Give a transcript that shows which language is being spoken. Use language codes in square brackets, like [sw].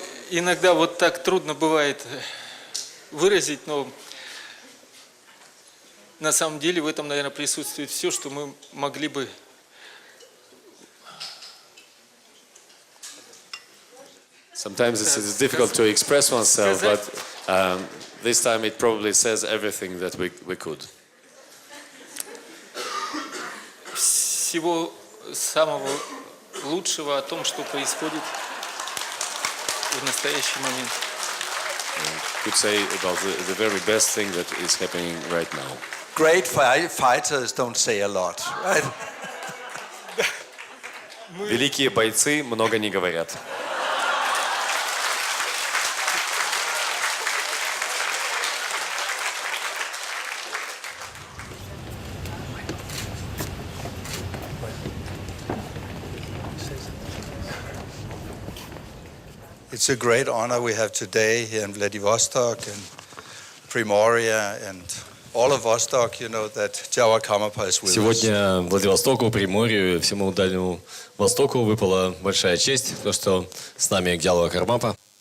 [ru] иногда вот так трудно бывает выразить, но на самом деле в этом, наверное, присутствует все, что мы могли бы [en] sometimes it's difficult to express oneself, but this time it probably says everything that we could. [ru] всего самого лучшего о том, что происходит в настоящий момент. [en] Could say about the very best thing that is happening right now. Great fighters don't say a lot, right? [ru] Великие бойцы много не говорят. [en] It's a great honor we have today here in Vladivostok and Primoria and all of Vostok, you know, that Gyalwa Karmapa is with us. [ru] Сегодня Владивостоку, Приморью и всему Дальнему Востоку выпала большая честь, то, что с нами Gyalwa Karmapa.